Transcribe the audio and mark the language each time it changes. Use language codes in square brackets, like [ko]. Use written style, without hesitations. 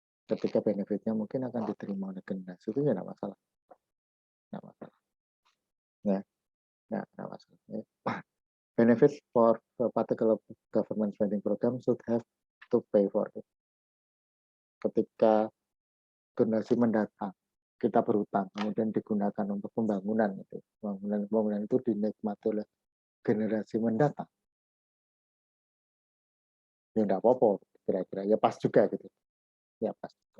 [id] ketika benefitnya mungkin akan diterima oleh generasi itu ya nggak masalah, nggak masalah. Ya, nggak masalah. Ya. [en] Benefit for a particular government spending program should have to pay for it. [id] Ketika generasi mendatang kita berutang kemudian digunakan untuk pembangunan itu, pembangunan itu dinikmati oleh generasi mendatang. Ya enggak apa-apa kira-kira, ya pas juga gitu. Ya pas.